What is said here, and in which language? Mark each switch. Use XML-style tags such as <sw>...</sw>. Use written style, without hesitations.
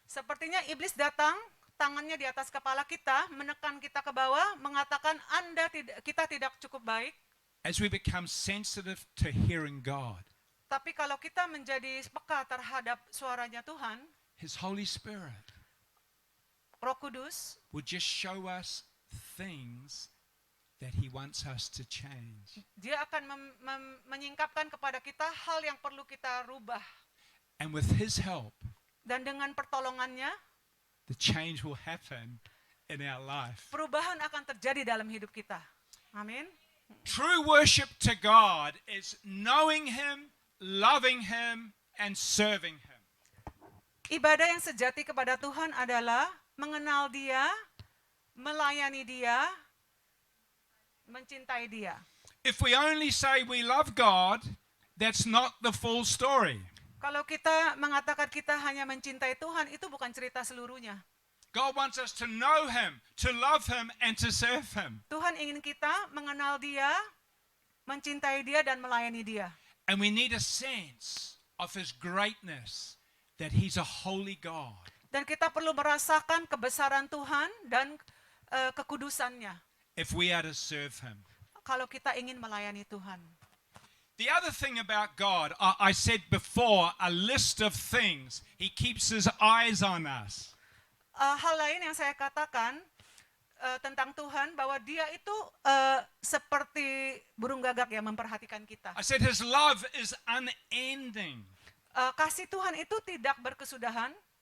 <id>Sepertinya iblis datang, tangannya di atas kepala kita, menekan kita ke bawah, mengatakan kita tidak cukup baik.</id> <en>As we become sensitive to hearing God,</en> <id>Tapi kalau kita menjadi peka terhadap suaranya Tuhan,</id> <en>His Holy Spirit</en> <id>Roh Kudus</id> <en>will just show us things that He wants us to change.</en> <id>Dia akan menyingkapkan kepada kita hal yang perlu kita rubah.</id> <en>And with His help,</en> <id>Dan dengan pertolongannya,</id> <en>the change will happen in our life.</en> <id>perubahan akan terjadi dalam hidup kita. Amin.</id> <en>True worship to God is knowing Him, loving Him, and serving Him.</en> <id>Ibadah yang sejati kepada Tuhan adalah mengenal Dia, melayani Dia, mencintai Dia.</id> <en>If we only say we love God, that's not the full story.</en> <id>Kalau kita mengatakan kita hanya mencintai Tuhan, itu bukan cerita seluruhnya.</id> <en>God wants us to know Him, to love Him, and to serve Him.</en> <id>Tuhan ingin kita mengenal Dia, mencintai Dia, dan melayani Dia.</id> <en>And we need a sense of His greatness, that He's a holy God.</en> <id>Dan kita perlu merasakan kebesaran Tuhan dan kekudusannya</id> <en>If we are to serve Him.</en> <id>kalau kita ingin melayani Tuhan.</id> <en>The other thing about God, I said before, a list of things. He keeps His eyes on us.</en> <id>Hal lain yang saya katakan tentang Tuhan, bahwa Dia itu seperti burung gagak yang memperhatikan kita. I said His love is unending. Kasih Tuhan itu tidak berkesudahan.</id>